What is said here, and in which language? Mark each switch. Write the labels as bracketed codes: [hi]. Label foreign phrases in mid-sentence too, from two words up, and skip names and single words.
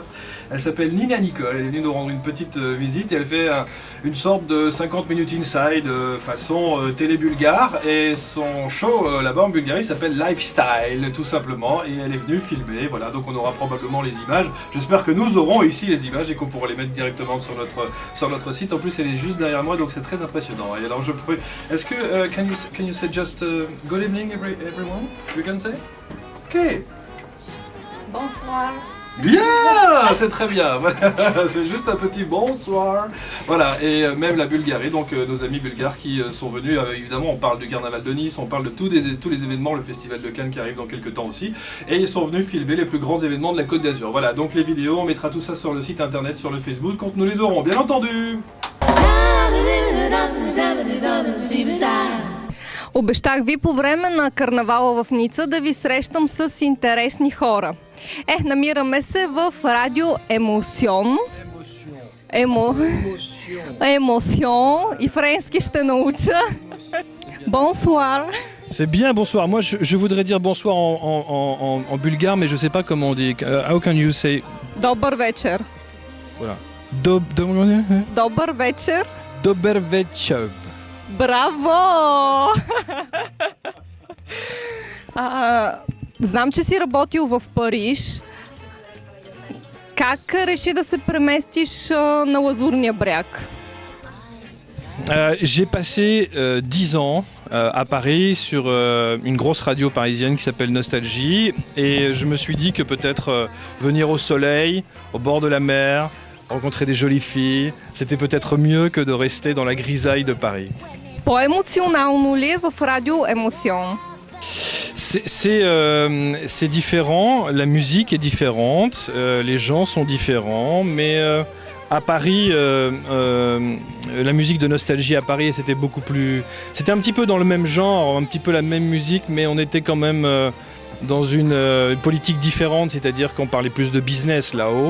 [fr] Elle s'appelle Nina Nicole, elle est venue nous rendre une petite visite et elle fait une sorte de 50 minutes inside façon télé bulgare. Et son show là-bas en Bulgarie s'appelle Lifestyle, tout simplement. Et elle est venue filmer, voilà, donc on aura probablement les images. J'espère que nous aurons ici les images et qu'on pourra les mettre directement sur notre site. En plus, elle est juste derrière moi, donc c'est très impressionnant. Et alors, je pourrais... Est-ce que... [en] can you say just good evening, everyone? You can say? Ok. [fr] Bonsoir. Bien, c'est très bien. C'est juste un petit bonsoir. Voilà, et même la Bulgarie, donc nos amis bulgares qui sont venus. Évidemment, on parle du carnaval de Nice, on parle de tous les événements, le festival de Cannes qui arrive dans quelques temps aussi. Et ils sont venus filmer les plus grands événements de la Côte d'Azur. Voilà, donc les vidéos, on mettra tout ça sur le site internet, sur le Facebook, quand nous les aurons, bien entendu. [bg] Обещах ви по време на карнавала в Ница да ви срещам с интересни хора. Намираме се в Радио Емосион. Емосион. И френски ще науча. [fr] Bonsoir. C'est bien, bonsoir. Moi, je voudrais dire bonsoir en bulgare, mais je ne sais pas comment on dit. [en] How can you say? [bg] Добър вечер. [fr] Voilà. [bg] Добър вечер. Добър вечер. Браво! Знам, че си работил в Париж. Как реши да се преместиш на Лазурния бряг? [fr] J'ai passé 10 ans à Paris sur une grosse radio parisienne qui s'appelle Nostalgie et je me suis dit que peut-être venir au soleil, au bord de la mer, rencontrer des jolies filles, c'était peut-être mieux que de rester dans la grisaille de Paris. [bg] По-емоционално ли е в Радио Емосион? [fr] C'est différent, la musique est différente, les gens sont différents, mais à Paris, la musique de Nostalgie à Paris, c'était beaucoup plus... C'était un petit peu dans le même genre, un petit peu la même musique, mais on était quand même dans une politique différente, c'est-à-dire qu'on parlait plus de business là-haut.